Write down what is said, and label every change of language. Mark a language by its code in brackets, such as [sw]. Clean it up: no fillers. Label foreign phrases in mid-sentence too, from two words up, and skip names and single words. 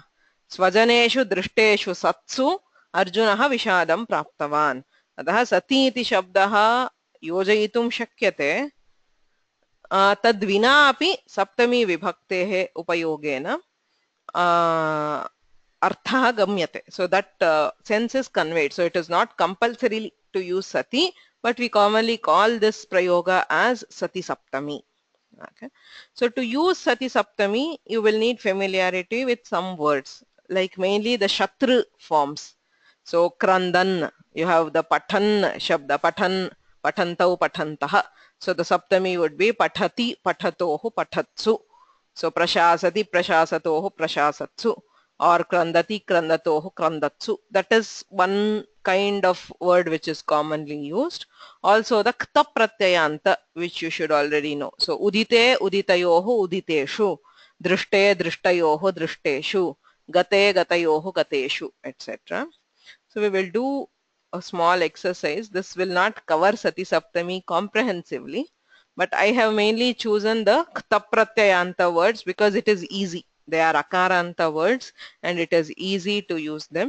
[sa] स्वजनेषु दृष्टेषु सत्सु अर्जुनः विषादं प्राप्तवान्. अतः सति इति शब्दः योजयितुं शक्यते. तद्विना अपि सप्तमी विभक्तेः उपयोगेन अर्थः गम्यते. [en] So that sense is conveyed. So it is not compulsory to use Sati, but we commonly call this prayoga as [sa] सति सप्तमी. [en] Okay. So to use [sa] सति सप्तमी, [en] you will need familiarity with some words, like mainly the Shatru forms. So Krandan, you have the [sa] पठन् शब्द, पठन्, पठन्तौ, पठन्तः. [en] So the Saptami would be [sa] पठति, पठतोः, पठत्सु. So प्रशसति, प्रशसतोः, प्रशसत्सु. Or क्रन्दति, क्रन्दतोः, क्रन्दत्सु. [en] That is one kind of word which is commonly used. Also the [sa] क्त प्रत्ययान्त, [en] which you should already know. [sa] So उदिते, उदितयोः, उदितेषु. दृष्टे, दृष्टयोः, दृष्टेषु. गते, गतयोः, गतेषु, etc. [en] So we will do a small exercise. This will not cover [sa] सति सप्तमी [en] comprehensively, but I have mainly chosen the [sa] क्त प्रत्ययान्त [en] words because it is easy. They are Akaranta words and it is easy to use them.